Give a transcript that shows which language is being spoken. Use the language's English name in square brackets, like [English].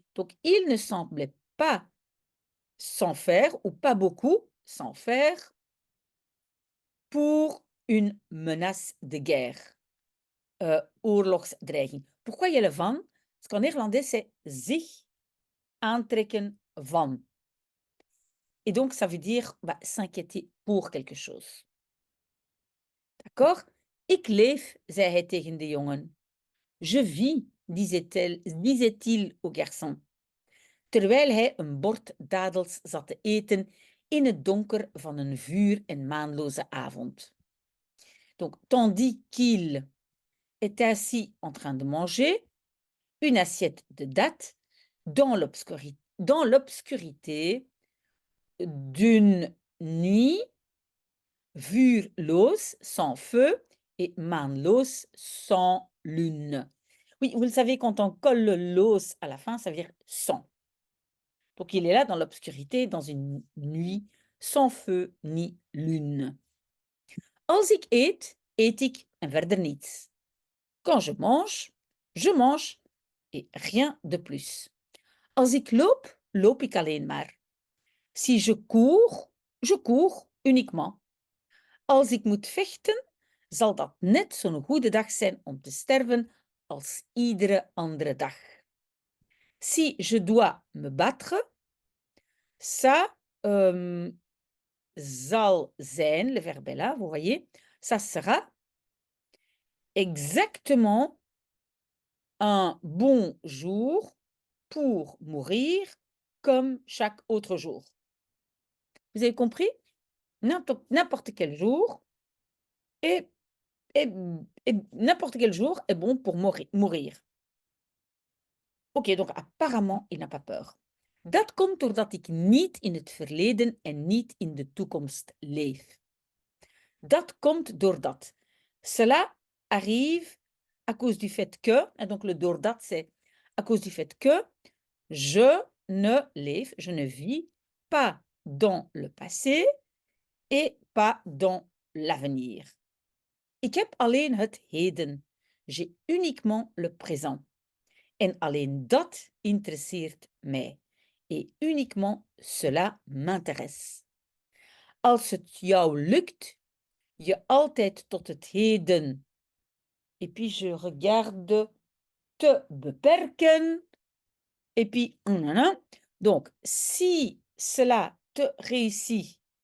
[French] Donc il ne semblait pas s'en faire, ou pas beaucoup s'en faire, pour une menace de guerre. [Dutch] Oorlogsdreiging. [French] Pourquoi il y a le van? Parce qu'en néerlandais, c'est zich aantrekken van. Et donc, ça veut dire bah, s'inquiéter pour quelque chose. D'accord? [Dutch] Ik leef, zei hij tegen de jongen. [French] Je vis, disait-il au garçon, [Dutch] terwijl hij een bord dadels zat te eten in het donker van een vuur- en maanloze avond. [French] Donc, tandis qu'il était assis en train de manger une assiette de dattes dans l'obscurité d'une nuit vuurloos, sans feu, et maanloos, sans lune. Oui, vous le savez, quand on colle le loos à la fin, ça veut dire sans. Donc il est là dans l'obscurité, dans une nuit sans feu ni lune. [Dutch] Als ik eet, eet ik en verder niets. [French] Quand je mange et rien de plus. [Dutch] Als ik loop, loop ik alleen maar. [French] Si je cours uniquement. [Dutch] Als ik moet vechten, zal dat net zo'n goede dag zijn om te sterven als iedere andere dag. [French] Si je dois me battre, ça zal zijn, le verbe est là, vous voyez, ça sera exactement un bon jour pour mourir comme chaque autre jour. Vous avez compris? N'importe quel jour est, n'importe quel jour est bon pour mourir. Oké, donc apparemment, il n'a pas peur. [Dutch] Dat komt doordat ik niet in het verleden en niet in de toekomst leef. Dat komt doordat. [French] Cela arrive à cause du fait que, et donc le doordat, c'est à cause du fait que je ne vis pas dans le passé et pas dans l'avenir. [Dutch] Ik heb alleen het heden. [French] J'ai uniquement le présent. [Dutch] En alleen dat interesseert mij. [French] Et uniquement cela m'intéresse. [Dutch] Als het jou lukt je altijd tot het heden, [French] et puis je regarde, [Dutch] te beperken, [French] et puis donc si cela te réussit